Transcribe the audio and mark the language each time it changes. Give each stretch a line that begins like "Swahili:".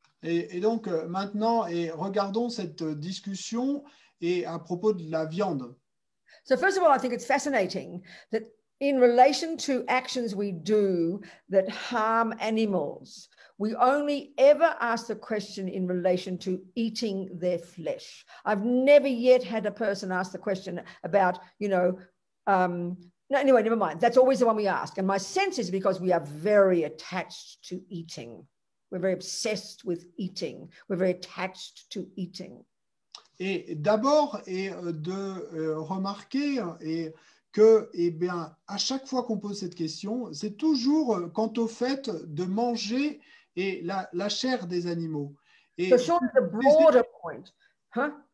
French: Et donc maintenant, regardons cette discussion et à propos de la viande.
English: So first of all, I think it's fascinating that in relation to actions we do that harm animals, we only ever ask the question in relation to eating their flesh. I've never yet had a person ask the question about, no, anyway, never mind. That's always the one we ask. And my sense is because we are very attached to eating. We're very obsessed with eating. We're very attached to eating.
French: Et d'abord, de remarquer que, bien, à chaque fois qu'on pose cette question, c'est toujours quant au fait de manger la chair des animaux.
English: So surely the broader point, huh?